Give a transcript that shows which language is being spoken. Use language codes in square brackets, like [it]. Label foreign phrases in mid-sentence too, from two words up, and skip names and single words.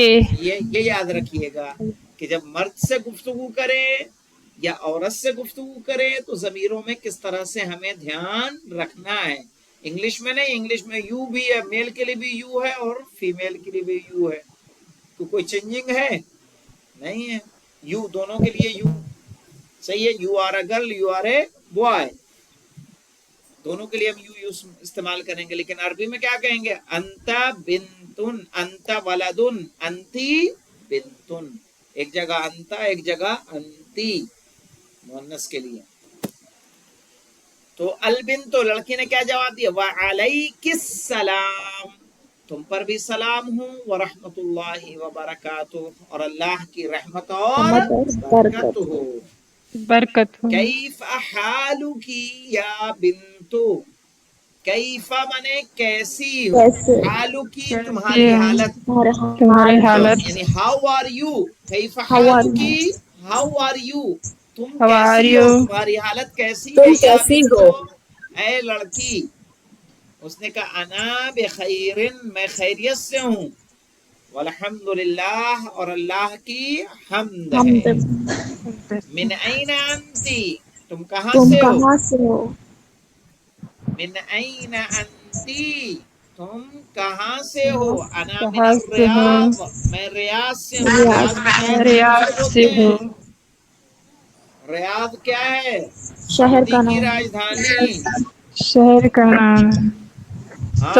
[ur] یہ یاد رکھیے گا کہ جب مرد سے گفتگو کرے یا عورت سے گفتگو کرے تو ضمیروں میں کس طرح سے ہمیں دھیان رکھنا ہے. انگلش میں نہیں، انگلش میں یو بھی ہے، میل کے لیے بھی یو ہے اور فیمیل کے لیے بھی یو ہے. تو کوئی چینجنگ ہے نہیں ہے، یو دونوں کے لیے یو صحیح ہے. [en] you are a girl, you are a boy, [ur] دونوں کے لیے ہم یو استعمال کریں گے. لیکن عربی میں کیا کہیں گے؟ [ar] انت بنتن، انت ولدن، انتی بنتن. [ur] ایک جگہ انتا، ایک جگہ انتی مؤنث کے لیے. تو البنت لڑکی نے کیا جواب دیا؟ [ar] وعلیک السلام، [ur] تم پر بھی سلام ہوں، [ar] ورحمۃ اللہ وبرکاتہ، [ur] اور اللہ کی رحمت اور برکت ہو. برکت ہو. [ar] کیف حالکی یا بنتو، کیفا منے [ur] کیسی ہو، [ar] حالکی [ur] تمہاری حالت، تمہاری حالت. [en] یعنی how are you, [ar] کیفا حالکی [en] how are you, تم How are [ur] کیسی ہو، [en] you؟ [ur] تمہاری حالت کیسی تم ہے یا کیسی بنتو ہو؟ اے لڑکی. اس نے کہا [ar] انا بخیر، [ur] میں خیریت سے ہوں، [ar] والحمد للہ، [ur] اور اللہ کی حمد ہے. [ar] من این انتی، [ur] تم کہاں سے ہو؟ [ar] من این انتی، [ur] تم کہاں سے ہو؟ [ar] انا من [ur] کہاں سے ہو؟ الریاض، میں ریاض سے ہوں. ریاض بتایا میں تھا کس ریاض کو سے بولتے ہیں؟ ہوں. ریاض کیا ہے؟ سعودی کی راجدھانی. شہر کا نام ہے. ہاں